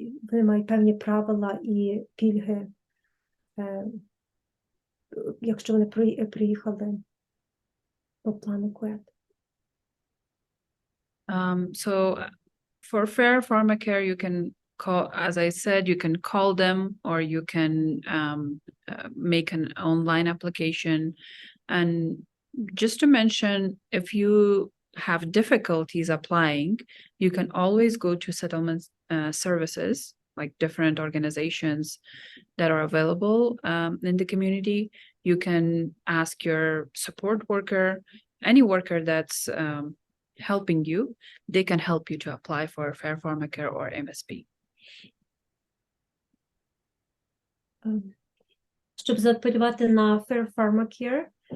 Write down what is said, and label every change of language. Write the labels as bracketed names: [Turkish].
[Ukrainian] вони мають певні правила і пільги, якщо вони приїхали по плану КУЕТ. [English] So for Fair Pharmacare, you can call, as I said, you can call them, or you can make an online application. And just to mention, if you have difficulties applying, you can always go to settlement services, like different organizations that are available in the community. You can ask your support worker, any worker that's helping you, they can help you to apply for Fair Pharmacare or MSP. [Ukrainian] Щоб заапелювати на Fair Pharmacare,